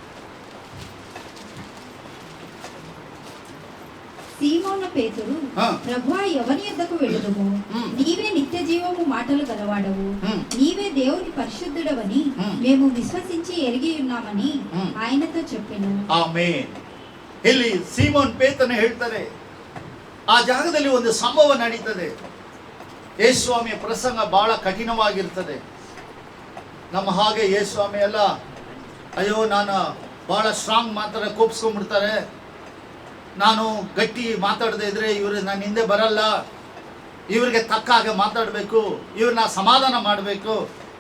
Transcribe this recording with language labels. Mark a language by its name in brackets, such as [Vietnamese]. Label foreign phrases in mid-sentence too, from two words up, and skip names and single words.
[Telugu] సీమోను పేతురు, ప్రభువా ఎవని యొద్దకు వెళ్ళుదుము? నీవే నిత్య జీవము మాటలు గలవాడవు, నీవే దేవుని పరిశుద్ధుడవని మేము విశ్వసించి ఎరిగి ఉన్నామని ఆయనతో చెప్పెను. [Kannada] ಆಮೆನ್. ಇಲ್ಲಿ ಸೀಮೋನ್ ಪೇತ್ರನು ಹೇಳ್ತಾರೆ, ಆ ಜಾಗದಲ್ಲಿ ಒಂದು ಸಂಭವ ನಡೀತದೆ. ಯೇಸುಸ್ವಾಮಿಯ ಪ್ರಸಂಗ ಬಹಳ ಕಠಿಣವಾಗಿರ್ತದೆ. ನಮ್ಮ ಹಾಗೆ ಯೇಸುಸ್ವಾಮಿ ಎಲ್ಲ ಅಯ್ಯೋ ನಾನು ಬಹಳ ಸ್ಟ್ರಾಂಗ್ ಮಾತಾಡ ಕೋಪಿಸ್ಕೊಂಡ್ಬಿಡ್ತಾರೆ, ನಾನು ಗಟ್ಟಿ ಮಾತಾಡದೇ ಇದ್ರೆ ಇವರು ನನ್ನ ಹಿಂದೆ ಬರಲ್ಲ, ಇವರಿಗೆ ತಕ್ಕ ಹಾಗೆ ಮಾತಾಡಬೇಕು, ಇವ್ರನ್ನ ಸಮಾಧಾನ ಮಾಡಬೇಕು.